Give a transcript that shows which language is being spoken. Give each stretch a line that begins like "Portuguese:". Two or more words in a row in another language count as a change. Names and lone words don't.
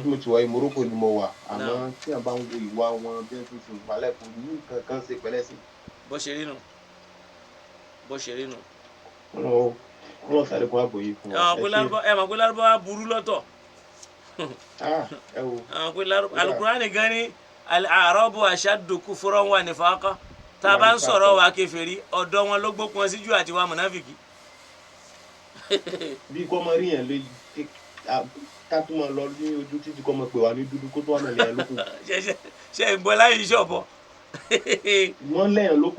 Yoruba: mo ti wá Morocco ni mo wà àmọ́ téèyàn bá ń wo ìwà wọn bí wọ́n ti sùn wálẹ̀ kò ní nǹkan kan ṣe pẹ̀lẹ́ sí. bó ṣe rí nù. bó ṣe rí nù. wọ́n sáré kó àbò yìí fún wa. ẹ mọ̀ pé lárúbáwá burú lọ́tọ̀. ẹ wo. Al-Qur'ani gan ni
Arabic: الأعراب أشد كفرا ونفاقا
Yoruba: tá a bá ń sọ̀rọ̀ wa kèfèrí ọ̀dọ̀ wọn ló gbókun síjú àti wa mùnáfìkì. bí kò mọ rí yẹn lé ká tún máa lọ ní ojú títí kò mọ pé wà ní dúdú kó tó wà nàlẹ́ yẹn lóko. ṣe ń gbọ́ láyé iṣẹ́ ọ̀bọ. wọ́n lẹ́yìn lóko.